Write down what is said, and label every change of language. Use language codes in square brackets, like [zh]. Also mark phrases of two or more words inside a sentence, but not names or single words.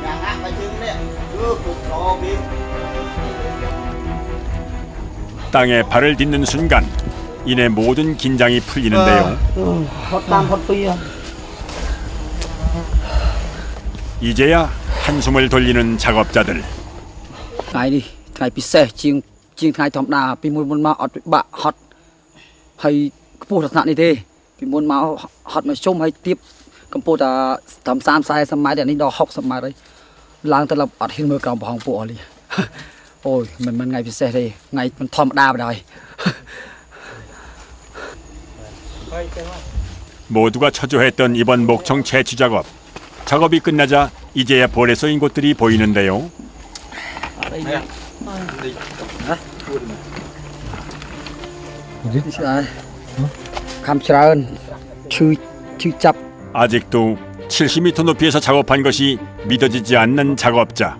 [ko] 땅에 발을 딛는 순간 이내 모든 긴장이 풀리는데요. 이제야 한숨을 돌리는 작업자들. [km] ថ្ងៃនេះថ្ងៃពិសេសជាងថ្ងៃធម្មតាពីមុនមកអត់ពិបាកហត់ហើយខ្ពស់ដល់ថ្នាក់នេះទេពីមុនមកហត់មកជុំហើយទៀបកម្ពស់តែត្រឹម30-40ម៉ែត្រនេះដល់60ម៉ែត្រហើយឡើងទៅអត់ហ៊ានមើលក្រោមប្រហោងពួកអស់លីអូយមិនថ្ងៃពិសេសទេថ្ងៃមិនធម្មតាបណ្ដោយ [ko] 모두가 초조했던 이번 목청 채취 작업. 작업이 끝나자 이제야 벌에 쏘인 곳들이 보이는데요. 아직도 70m 높이에서 작업한 것이 믿어지지 않는 작업자.